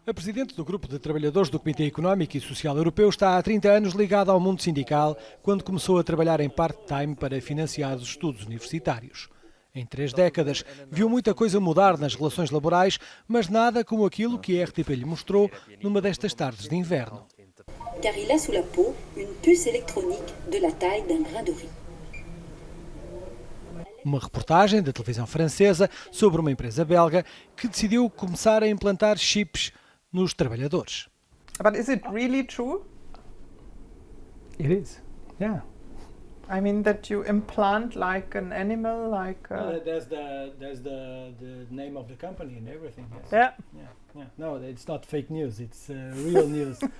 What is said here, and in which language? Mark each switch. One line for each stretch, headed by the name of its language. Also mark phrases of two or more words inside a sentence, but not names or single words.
Portuguese: A presidente do Grupo de Trabalhadores do Comitê Económico e Social Europeu está há 30 anos ligada ao mundo sindical, quando começou a trabalhar em part-time para financiar os estudos universitários. Em 3 décadas, viu muita coisa mudar nas relações laborais, mas nada como aquilo que a RTP lhe mostrou numa destas tardes de inverno.
French: Car il a sous la peau une puce électronique de la taille d'un grain de riz.
Portuguese: Uma reportagem da televisão francesa sobre uma empresa belga que decidiu começar a implantar chips nos trabalhadores.
English: But is it really true? It is, yeah. I mean that you implant like an animal, like. There's the name of the company and everything. Yes. Yeah. Yeah. No, it's not fake news. It's real news.